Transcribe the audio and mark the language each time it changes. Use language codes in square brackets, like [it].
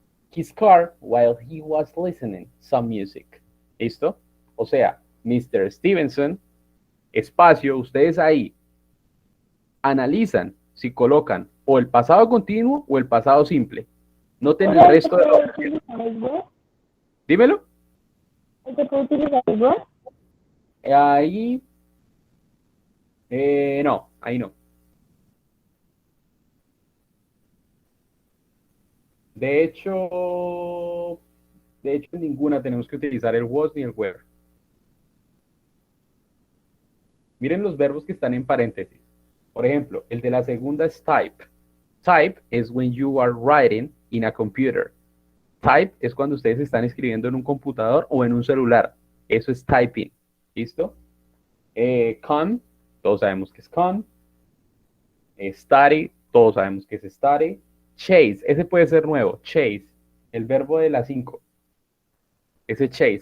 [en] His car while he was listening some music. [es] ¿Listo? O sea, Mr. Stevenson, espacio, ustedes ahí analizan si colocan o el pasado continuo o el pasado simple. Noten el resto de los... Dímelo. ¿Se puede utilizar el was? Ahí... no, ahí no. De hecho, en ninguna tenemos que utilizar el was ni el were. Miren los verbos que están en paréntesis. Por ejemplo, el de la segunda es type. [en] Type [es] es [en] when you are writing in a computer. [es] Type es cuando ustedes están escribiendo en un computador o en un celular. Eso es typing. ¿Listo? Con, todos sabemos que es con. Study, todos sabemos que es study. Chase, ese puede ser nuevo. Chase, el verbo de la 5. Ese chase.